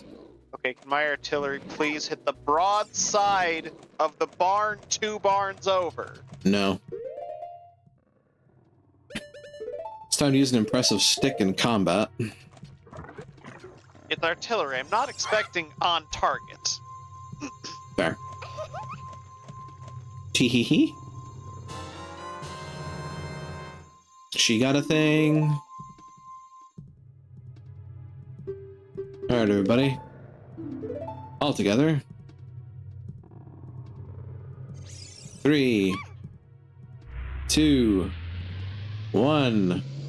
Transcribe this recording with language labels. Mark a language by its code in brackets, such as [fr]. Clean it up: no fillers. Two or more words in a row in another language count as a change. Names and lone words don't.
[en] Okay, can my artillery please hit the broad side of the barn 2 barns over? No. It's time to use an impressive stick in combat. It's artillery. I'm not expecting on target. Fair. Tee-hee-hee. She got a thing. Alright, everybody. All together. 3, 2, 1.